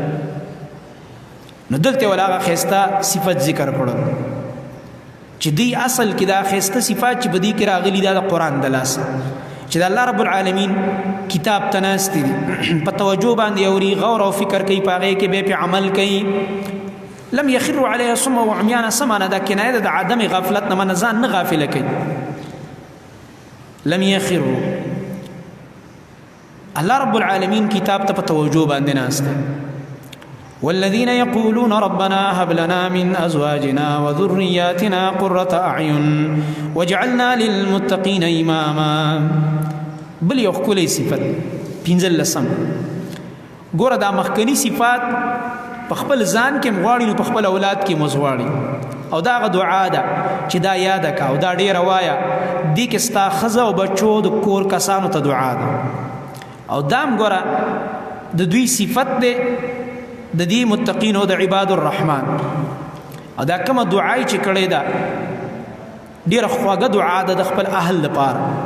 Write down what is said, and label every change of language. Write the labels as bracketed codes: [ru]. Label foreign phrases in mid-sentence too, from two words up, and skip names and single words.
[ps] نو دلته ولا هغه ښایسته صفت ذکر کړل چې دی اصل کې دا ښایسته صفات چې په دې کې راغلي دا د قرآن د لاسه چې د الله [ar] رب العالمین [ps] کتاب ته ناست دي په توجه باندې اوري غور او فکر کوي په هغې کې بیا پې عمل کوي [ar] لم يخروا عليها صم وعميانا سمانا [ps] دا کنایه د عدم غفلت نه من ځان نه غافله کوي [ar] لم يخروا [ps] الله [ar] رب العالمین [ps] کتاب ته په توجه باندې ناست [ar] والذين يقولون ربنا هب لنا من ازواجنا وذرياتنا قرة اعين واجعلنا للمتقين اماما [ps] بل یو ښکلی صفت پنځلسم ګوره دا مخکني صفات په خپل ځان کې مغواړي نو په خپل اولاد کې مزواړي او دا هغه دعا ده چې دا یاده کا او دا ډیره وایه دې کې ستا ښځه او بچو د کور کسانو ته دعا ده او دا هم ګوره د دوی صفت دی د دې متقین او د [ar] عباد الرحمن [ps] او دا کومه دعای چې کړې ده ډیره خواږه دعا ده د خپل اهل لپاره